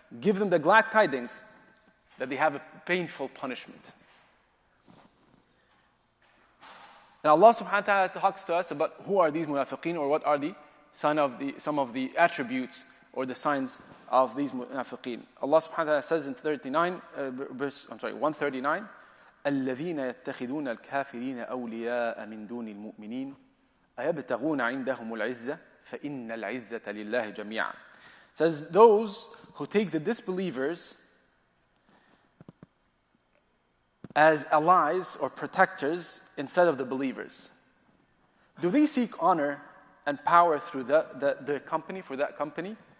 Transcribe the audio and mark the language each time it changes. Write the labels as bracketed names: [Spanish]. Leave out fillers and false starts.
[English] Give them the glad tidings that they have a painful punishment. And Allah subhanahu wa ta'ala talks to us about who are these munafiqeen, or what are some of the attributes or the signs of these munafiqeen. Allah subhanahu wa ta'ala says in 139, [Arabic] الَّذِينَ يَتَّخِذُونَ الْكَافِرِينَ أَوْلِيَاءَ مِن دُونِ الْمُؤْمِنِينَ أَيَبْتَغُونَ عِندَهُمُ الْعِزَّةَ فَإِنَّ الْعِزَّةَ لِلَّهِ جَمِيعًا. [English] Says those who take the disbelievers as allies or protectors instead of the believers. Do they seek honor and power through the company, for that company?